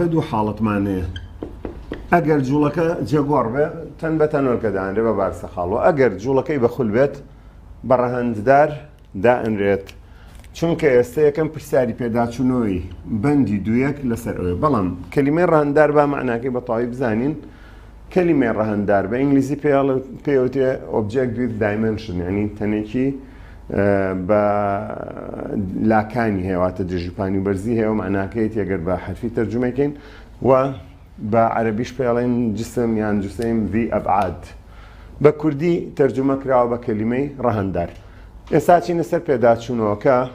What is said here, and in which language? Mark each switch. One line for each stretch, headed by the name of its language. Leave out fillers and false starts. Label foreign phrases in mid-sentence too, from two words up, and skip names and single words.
Central Kurdish: دوو حاڵەتمان هەیە ئەگەر جوڵەکە جێگۆڕ بێ تەن بە تەنۆلکە دائەنرێ بە بارستەخاڵەوە ئەگەر جوڵەکەی بەخول بێت بە ڕەهەنددار دائەنرێت چونکە ئێستا یەکەم پرسیاری پێداچوونەوەی بەندی دوویەک لەسەر ئەوێ بەڵام کەلیمەی ڕەهەنددار با معناکەی بەتەواوی بزانین کەلیمەی ڕەهەنددار بە ئینگلیزی پێوتێ
English: object with dimension
Central Kurdish: یعنی تەنێکی بە لاکانی هەیە واتە دژیپانی و بەرزی هەیە و معناکەی تێگەر بە حرفی تەرجمەکەین و بە عەرەبیش پێڵێن جسم یان
Arabic: جوسەیم ذی ئەبعاد
Central Kurdish: بە کوردی تەرجمە کراوە بە کەلیمەی ڕەهەنددار ئێستا چینە سەر پێداچوونەوەکە